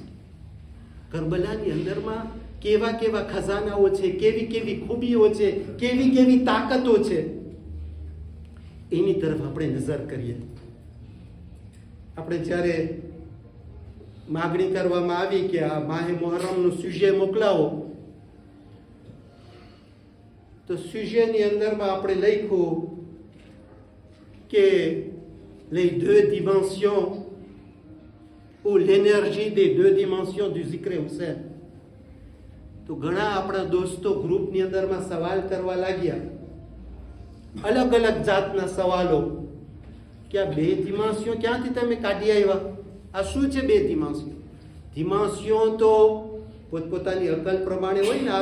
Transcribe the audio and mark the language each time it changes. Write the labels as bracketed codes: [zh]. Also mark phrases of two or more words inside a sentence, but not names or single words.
[gu] કરબલાની અંદરમાં કેવા કેવા ખજાનાઓ છે, કેવી કેવી ખૂબીઓ છે, કેવી કેવી તાકાતો છે, એની તરફ આપણે નજર કરીએ. આપણે જ્યારે માગણી કરવામાં આવી કે આ માહે મોહરમનું સુજે મોકલાવો, તો સુજેની અંદરમાં આપણે લખ્યું કે [fr] les deux dimensions ou l'énergie des deux dimensions du zikr Hussein. [gu] તો ઘણા આપણા દોસ્તો ગ્રુપની અંદરમાં સવાલ કરવા લાગ્યા, અલગ અલગ જાતના સવાલો, કે આ બે દિમાસિયો ક્યાંથી તમે કાઢી આવ્યા? આ શું છે બે દિમાસિયો? દિમાસિયો તો પોતપોતાની અકલ પ્રમાણે હોય ને.